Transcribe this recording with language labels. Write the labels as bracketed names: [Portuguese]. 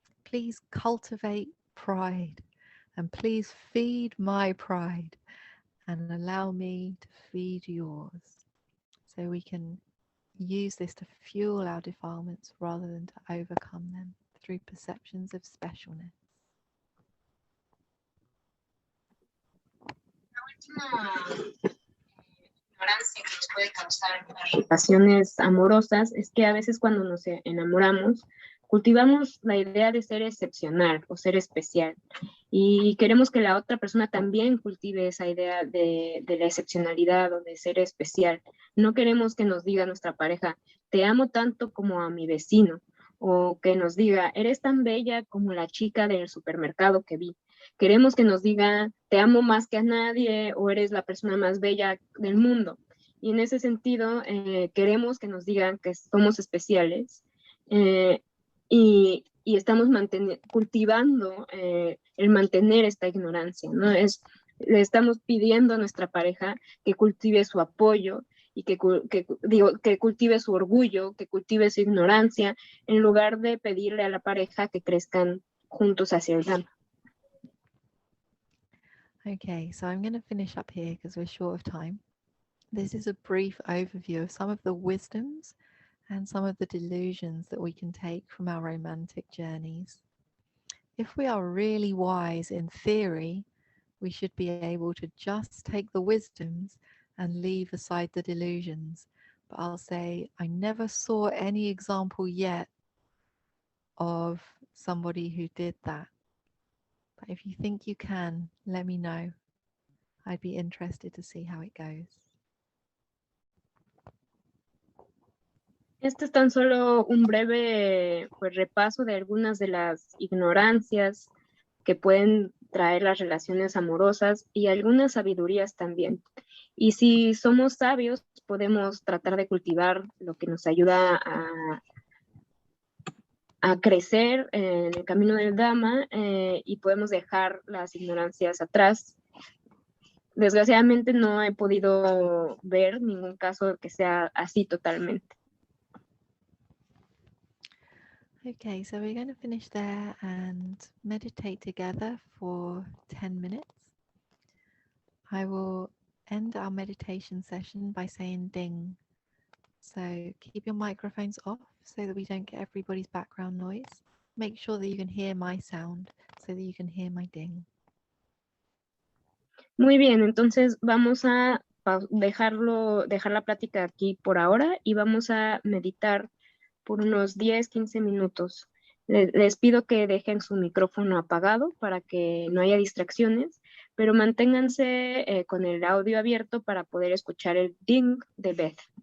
[English] Please cultivate pride, and please feed my pride and allow me to feed yours. So we can use this to fuel our defilements rather than to overcome them through perceptions of specialness. [Spanish] Ignorancia que nos puede causar las relaciones amorosas es que a veces cuando nos enamoramos cultivamos la idea de ser excepcional o ser especial y queremos que la otra persona también cultive esa idea de la excepcionalidad o de ser especial. No queremos que nos diga nuestra pareja, te amo tanto como a mi vecino, o que nos diga, eres tan bella como la chica del supermercado que vi. Queremos que nos diga, te amo más que a nadie, o eres la persona más bella del mundo. Y en ese sentido, queremos que nos digan que somos especiales y estamos cultivando el mantener esta ignorancia, ¿no? Le estamos pidiendo a nuestra pareja que cultive su apoyo y que cultive su orgullo, que cultive su ignorancia, en lugar de pedirle a la pareja que crezcan juntos hacia el Dhamma. [English] Okay, so I'm going to finish up here because we're short of time. This is a brief overview of some of the wisdoms and some of the delusions that we can take from our romantic journeys. If we are really wise in theory, we should be able to just take the wisdoms and leave aside the delusions. But I'll say, I never saw any example yet of somebody who did that. But if you think you can, let me know. I'd be interested to see how it goes. [Spanish] Este es tan solo un breve repaso de algunas de las ignorancias que pueden traer las relaciones amorosas y algunas sabidurías también. Y si somos sabios, podemos tratar de cultivar lo que nos ayuda a crecer en el camino del Dhamma y podemos dejar las ignorancias atrás. Desgraciadamente no he podido ver ningún caso que sea así totalmente. [English] Okay, so we're going to finish there and meditate together for 10 minutes. I will end our meditation session by saying ding. So keep your microphones off so that we don't get everybody's background noise. Make sure that you can hear my sound so that you can hear my ding. [Spanish] Muy bien, entonces vamos a dejar la plática aquí por ahora y vamos a meditar por unos 10-15 minutos. Les pido que dejen su micrófono apagado para que no haya distracciones, pero manténganse con el audio abierto para poder escuchar el ding de Beth.